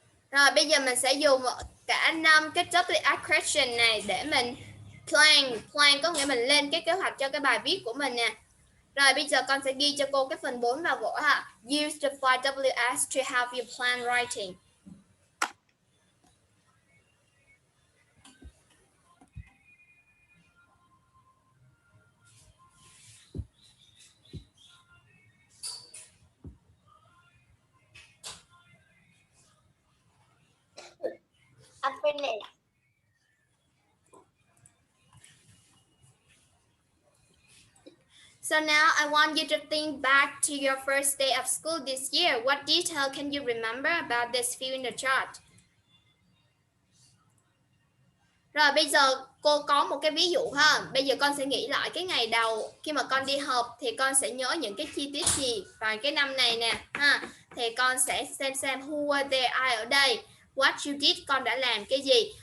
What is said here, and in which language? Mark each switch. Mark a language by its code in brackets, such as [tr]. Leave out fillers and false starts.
[vi] Rồi bây giờ mình sẽ dùng cả 5 cái WH question này để mình plan có nghĩa mình lên cái kế hoạch cho cái bài viết của mình nè. Rồi bây giờ con sẽ ghi cho cô cái phần 4 vào vở ha. [en] Use the 5 Ws to help you plan writing. I'm finished. So now I want you to think back to your first day of school this year. What detail can you remember about this? Fill in the chart. [vi] Rồi bây giờ cô có một cái ví dụ ha. Bây giờ con sẽ nghĩ lại cái ngày đầu khi mà con đi học thì con sẽ nhớ những cái chi tiết gì vào cái năm này nè ha. Thì con sẽ xem [en] who were there, [vi] ai ở đây. [en] What you did, [vi] con đã làm cái gì.